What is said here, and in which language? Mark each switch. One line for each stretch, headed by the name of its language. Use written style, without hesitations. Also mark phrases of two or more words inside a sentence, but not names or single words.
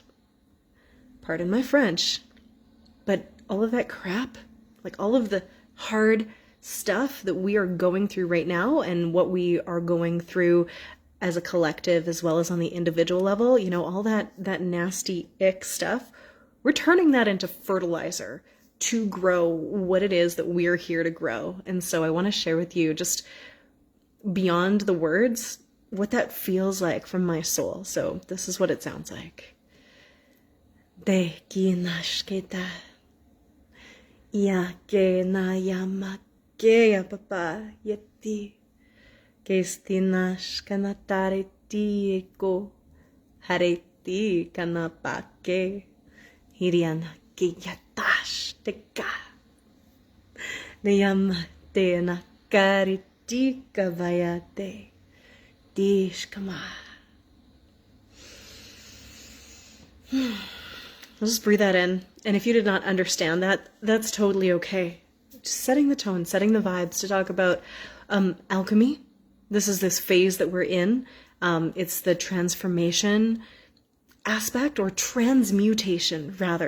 English: Pardon my French, but all of that crap, like all of the hard stuff that we are going through right now and what we are going through as a collective as well as on the individual level, you know, all that nasty ick stuff, we're turning that into fertilizer to grow what it is that we're here to grow. And so I want to share with you just beyond the words what that feels like from my soul. So this is what it sounds like. De kinashketa ya ke na yamak Gea papa yeti Kestinash kanatareti eko Hareti kanapake Hiriana kiyatash teka Neyamate nakariti kavayate Dishkama. Just breathe that in. And if you did not understand that, that's totally okay. Just setting the tone, setting the vibes to talk about alchemy. This is this phase that we're in. It's the transformation aspect, or transmutation, rather.